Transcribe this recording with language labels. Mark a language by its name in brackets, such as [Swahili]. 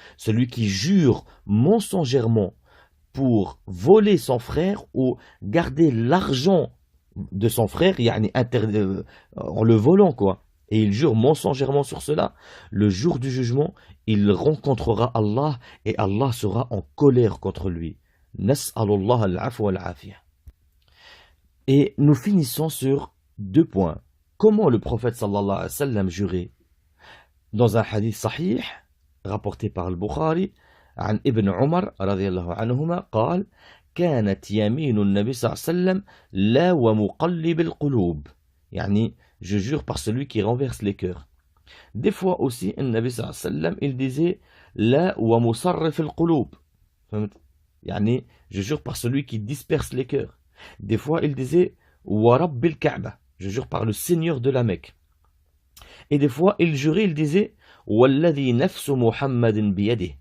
[French] Celui qui jure mensongèrement pour voler son frère ou garder l'argent de son frère, yani en le volant quoi, et il jure mensongèrement sur cela, le jour du jugement, il rencontrera Allah et Allah sera en colère contre lui. [Arabic] Nas'alullah al-afwa wal-afiyah. [French] Et nous finissons sur deux points. Comment le prophète sallallahu alayhi wa sallam jurait? Dans un hadith sahih, rapporté par al-Bukhari, [Arabic] عن ابن عمر رضي الله عنهما قال كانت يمين النبي صلى الله عليه وسلم لا ومقلب القلوب. يعني [French] je jure par celui qui renverse les cœurs. Des fois aussi, le Nabi sallallahu alayhi wa sallam, il disait [Arabic] la wa musarrif al-qulub. [French] Yani, je jure par celui qui disperse les cœurs. Des fois, il disait [Arabic] wa rabbil Ka'ba. [French] Je jure par le Seigneur de la Mecque. Et des fois, il jurait, il disait [Arabic] walladhi nafsu Muhammadin biyadihi.